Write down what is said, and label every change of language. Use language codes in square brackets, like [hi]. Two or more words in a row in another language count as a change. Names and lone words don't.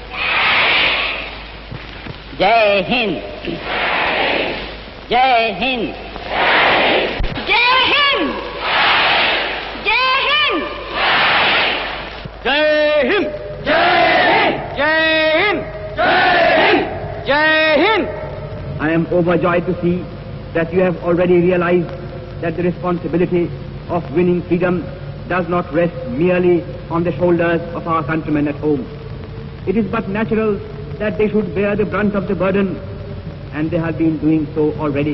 [hi] जय हिंद, जय हिंद, जय हिंद, जय हिंद, जय हिंद, जय हिंद, जय हिंद, जय हिंद. [en] I am overjoyed to see that you have already realized that the responsibility of winning freedom does not rest merely on the shoulders of our countrymen at home. It is but natural that they should bear the brunt of the burden, and they have been doing so already.